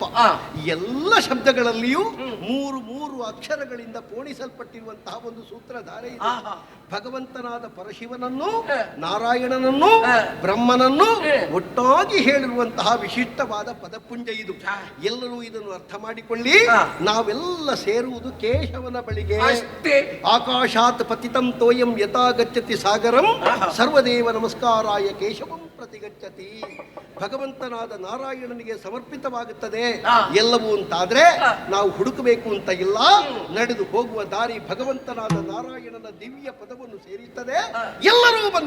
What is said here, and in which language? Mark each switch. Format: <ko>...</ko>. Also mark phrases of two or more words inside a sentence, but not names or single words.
<kn>ಎಲ್ಲ ಶಬ್ದಗಳಲ್ಲಿಯೂ ಮೂರು ಮೂರು ಅಕ್ಷರಗಳಿಂದ ಪೋಣಿಸಲ್ಪಟ್ಟಿರುವಂತಹ ಒಂದು ಸೂತ್ರಧಾರೆ ಇದೆ. ಭಗವಂತನಾದ ಪರಶಿವನನ್ನು, ನಾರಾಯಣನನ್ನು, ಬ್ರಹ್ಮನನ್ನು ಒಟ್ಟಾಗಿ ಹೇಳಿರುವಂತಹ ವಿಶಿಷ್ಟವಾದ ಪದಪುಂಜ ಇದು. ಎಲ್ಲರೂ ಇದನ್ನು ಅರ್ಥ ಮಾಡಿಕೊಳ್ಳಿ. ನಾವೆಲ್ಲ ಸೇರುವುದು ಕೇಶವನ ಬಳಿಗೆ.</kn> <sa>ಆಕಾಶಾತ್ ಪತಿತಂ ತೋಯಂ ಯಥಾ ಗಚ್ಚತಿ ಸಾಗರಂ ಸರ್ವದೇವ ನಮಸ್ಕಾರಾಯ ಕೇಶವಂ ಪ್ರತಿಗಚ್ಚತಿ.</sa> <kn>ಭಗವಂತನಾದ ನಾರಾಯಣನಿಗೆ ಸಮರ್ಪಿತವಾಗುತ್ತದೆ ಎಲ್ಲವೂ ಅಂತಾದ್ರೆ ನಾವು ಹುಡುಕಬೇಕು ಅಂತ ಇಲ್ಲ. ನಡೆದು ಹೋಗುವ ದಾರಿ ಭಗವಂತನಾದ ನಾರಾಯಣನ ದಿವ್ಯ ಪದವನ್ನು ಸೇರಿಸುತ್ತದೆ. ಎಲ್ಲರೂ ಬನ್ನಿ,</kn>